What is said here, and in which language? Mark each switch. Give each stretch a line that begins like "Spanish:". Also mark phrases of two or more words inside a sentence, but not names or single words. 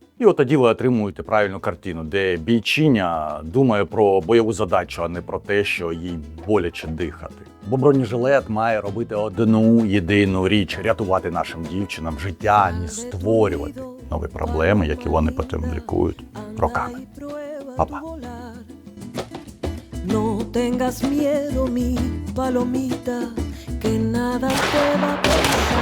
Ukrainian: І от тоді ви отримуєте правильну картину, де бійчиня думає про бойову задачу, а не про те, що їй боляче дихати. Бо бронежилет має робити одну єдину річ – рятувати нашим дівчинам життя, а не створювати нові проблеми, які вони потім лікують роками. Па-па.
Spanish: No tengas miedo, mi palomita, que nada te va a pasar.